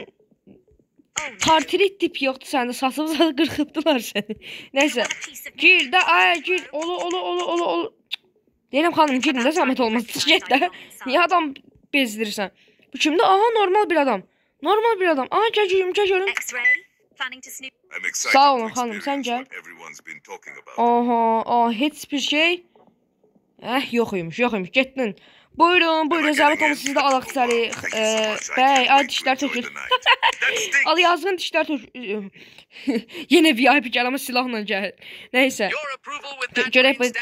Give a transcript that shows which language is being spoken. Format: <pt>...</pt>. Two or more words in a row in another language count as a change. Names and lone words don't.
<az>Partili tip yoxdur səndə, sasıb qırxıbdılar səni. Nəysə, gir də, ay, gir, olu. Deyirəm xanım, girin də zəhmət olmaz, çıx get də. Niyə adam bezdirirsən? Bu kimdir? Aha, normal bir adam. Aha, gəl görüm.</az> <en>I'm excited</en> <az>Sağ olun</az> <en>to</en> <az>xanım, sən</az> <en>experience</en> <az>gəl.</az> <en>what everyone's been talking about.</en> <az>Aha, heç bir şey. Yox imiş, getdin. Buyurun, zəhmət olmasa sizi də alaq içəri. Bəy, ay dişlər tökül. Al yazığın dişlər tökül. Yenə VIP gəl, amma silahla gəl. Nəysə. Görək bu.</az>